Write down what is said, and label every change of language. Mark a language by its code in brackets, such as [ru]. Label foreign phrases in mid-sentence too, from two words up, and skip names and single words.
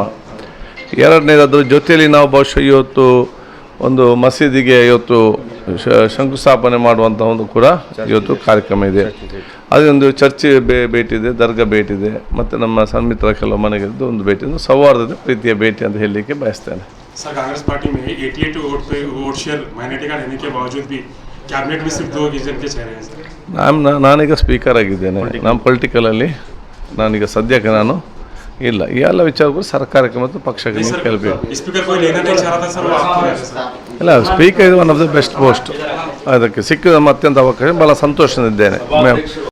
[kn] ಎರಡನೇದಾದ್ರ ಜೊತೆಯಲ್ಲಿ ನಾವು ಬಹುಶಃ ಇವತ್ತು ಒಂದು ಮಸೀದಿಗೆ ಇವತ್ತು ಶಂಕುಸ್ಥಾಪನೆ ಮಾಡುವಂಥ ಒಂದು ಕೂಡ ಇವತ್ತು ಕಾರ್ಯಕ್ರಮ ಇದೆ. ಅದೊಂದು ಚರ್ಚೆ ಭೇಟಿ ಇದೆ, ದರ್ಗಾ ಭೇಟಿ ಇದೆ, ಮತ್ತು ನಮ್ಮ ಸನ್ಮಿತ್ರ ಕೆಲವು ಮನೆಗೆ ಒಂದು ಭೇಟಿ ಇದೆ. ಸೌಹಾರ್ದದ ಪ್ರೀತಿಯ ಭೇಟಿ ಅಂತ ಹೇಳಲಿಕ್ಕೆ ಬಯಸ್ತೇನೆ. [hi] सर, कांग्रेस पार्टी में 88 [en] vote share minority [hi] का रहने के बावजूद भी कैबिनेट में सिर्फ 2 रीजन के चेहरे हैं सर. [kn] ನಾನೀಗ ಸ್ಪೀಕರ್ ಆಗಿದ್ದೇನೆ. ನಾನು ಪೊಲಿಟಿಕಲಲ್ಲಿ ನಾನೀಗ ಸದ್ಯಕ್ಕೆ ನಾನು ಇಲ್ಲ. ಈ ಎಲ್ಲ ವಿಚಾರಗಳು ಸರ್ಕಾರಕ್ಕೆ ಮತ್ತು ಪಕ್ಷಕ್ಕೆ ಕೇಳಬೇಕು. ಇಲ್ಲ, ಸ್ಪೀಕರ್ ಇದು [en] one of the best post. [kn] ಅದಕ್ಕೆ ಸಿಕ್ಕಿದ ಅತ್ಯಂತ ಅವಕಾಶ ಭಾಳ ಸಂತೋಷದಿದ್ದೇನೆ.